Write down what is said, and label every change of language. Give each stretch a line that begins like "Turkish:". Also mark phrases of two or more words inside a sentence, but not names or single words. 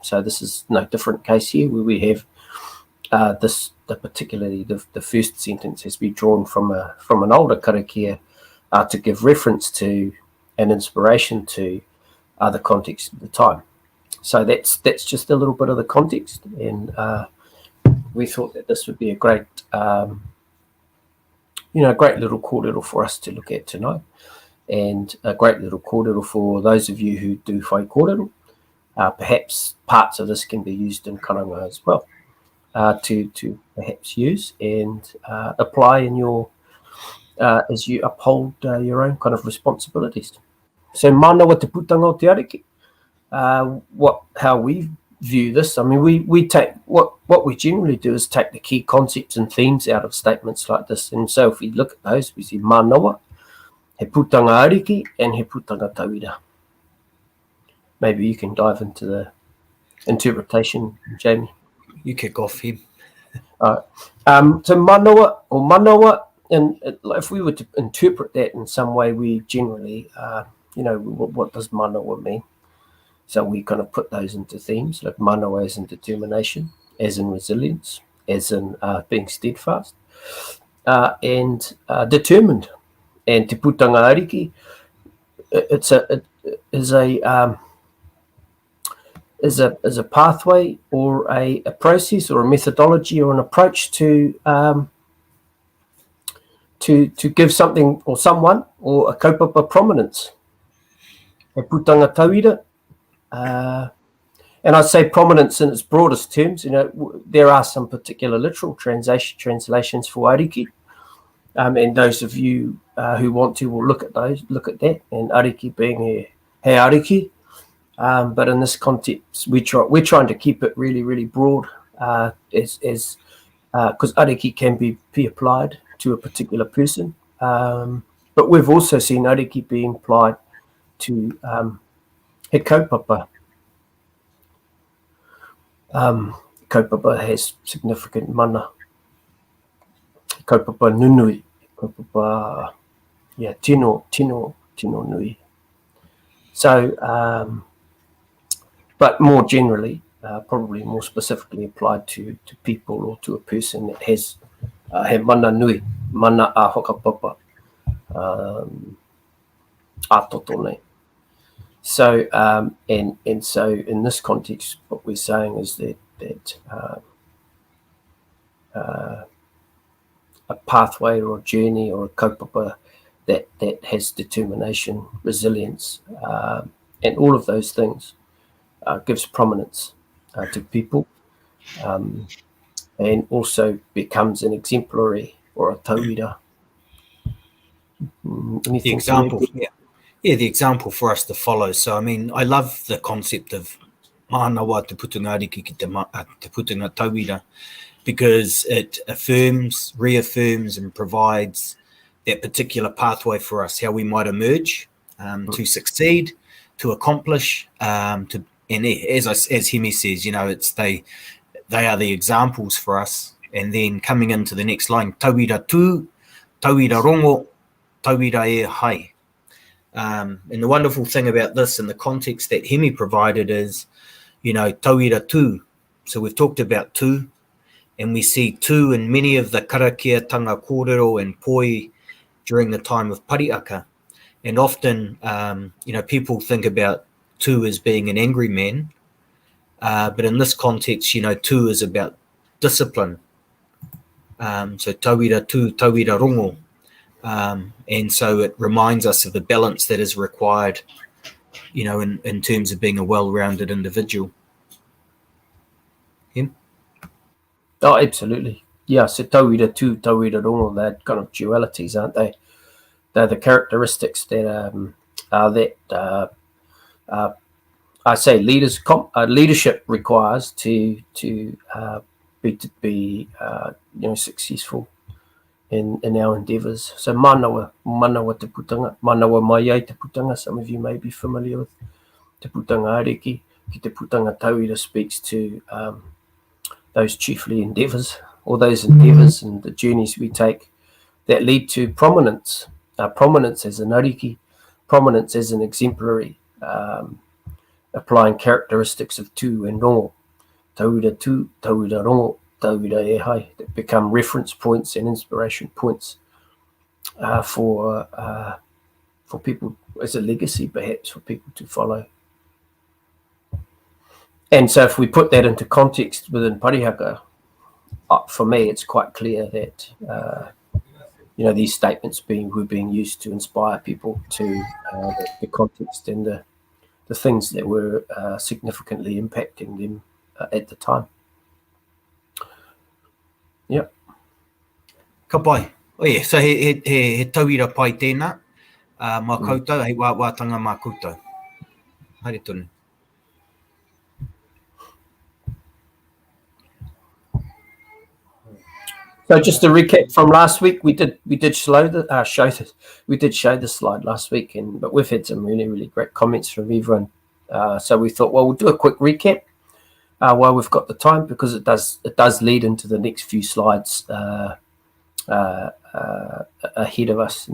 English: So this is no different case here, where we have particularly the first sentence has been drawn from an older karakia to give reference to and inspiration to the context of the time. So that's just a little bit of the context, and we thought that this would be a great great little kōrero for us to look at tonight, and a great little kōrero for those of you who do
Māori: whai kōrero.
English: Perhaps parts of this can be used in karanga as well, to perhaps use and apply in your as you uphold your own kind of responsibilities.
Māori: So manawa te putanga o te ariki.
English: How we view this, I mean, we take what we generally do is take the key concepts and themes out of statements like this. And so if we look at those, we see manawa,
Māori: he putanga ariki,
English: and
Māori: he putanga tauira.
English: Maybe you can dive into the interpretation, Jamie. You kick off, him. So manawa, and if we were to interpret that in some way, we generally, what does manawa mean? So we kind of put those into themes, like manawa as in determination, as in resilience, as in being steadfast, and determined.
Māori: And te putanga ariki,
English: is a pathway or a process or a methodology or an approach to give something or someone or a kaupapa prominence.
Māori: Te putanga tauira.
English: And I'd say prominence in its broadest terms. There are some particular literal translations for ariki, and those of you who want to will look at that, and ariki being
Māori: he ariki.
English: But in this context, we're trying to keep it really, really broad, because ariki can be applied to a particular person. But we've also seen ariki being applied to
Māori: he kaupapa.
English: Kaupapa has significant mana.
Māori: Kaupapa nunui. Kaupapa, tino nui.
English: So, but more generally, probably more specifically applied to people or to a person that has
Māori: he mana nui, mana a whakapapa, a totone.
English: So, and so in this context, what we're saying is that a pathway or a journey or a kaupapa that has determination, resilience, and all of those things gives prominence to people, and also becomes an exemplary or a tauira. The example, the example for us to follow. So, I mean, I love the concept of
Māori: manawa te putanga ariki ki te putanga tauira,
English: because it affirms, reaffirms, and provides that particular pathway for us, how we might emerge to succeed, to accomplish, and as Hemi says, it's they are the examples for us. And then coming into the next line,
Māori: tauira tū, tauira rongo, tauira e hai.
English: And the wonderful thing about this and the context that Hemi provided is,
Māori: tauira tū.
English: So we've talked about tū, and we see tū in many of the
Māori: karakia tanga kōrero
English: and poi during the time of Pariaka. And often, people think about tū as being an angry man. But in this context, tū is about discipline.
Māori: So tauira tū, tauira rongo.
English: And so it reminds us of the balance that is required, in terms of being a well-rounded individual. Him? Oh, absolutely.
Māori: se tauira tū, tauira rongo,
English: that kind of dualities, aren't they? They're the characteristics that I say leadership requires to be successful in our endeavours.
Māori: So manawa te putanga, manawa mai ai te putanga.
English: Some of you may be familiar with
Māori: te putanga ariki. Ki te putanga tauira
English: speaks to those chiefly endeavours, or those endeavours and the journeys we take that lead to prominence. Prominence as an ariki, prominence as an exemplary, applying characteristics of tū and rongo.
Māori: Tauira tū, tauira rongo, tauira e hai,
English: that become reference points and inspiration points for people as a legacy, perhaps, for people to follow. And so if we put that into context within parihaka, for me, it's quite clear that these statements were being used to inspire people to the context and the things that were significantly impacting them at the time. Yep.
Māori: Ka pai. O ie, so he tauira pai tēnā, mā koutou, hei wātanga mā koutou. Haere tonu.
English: So just to recap from last week, we did show the slide last week, but we've had some really great comments from everyone. So we thought, well, we'll do a quick recap while we've got the time, because it does lead into the next few slides ahead of us.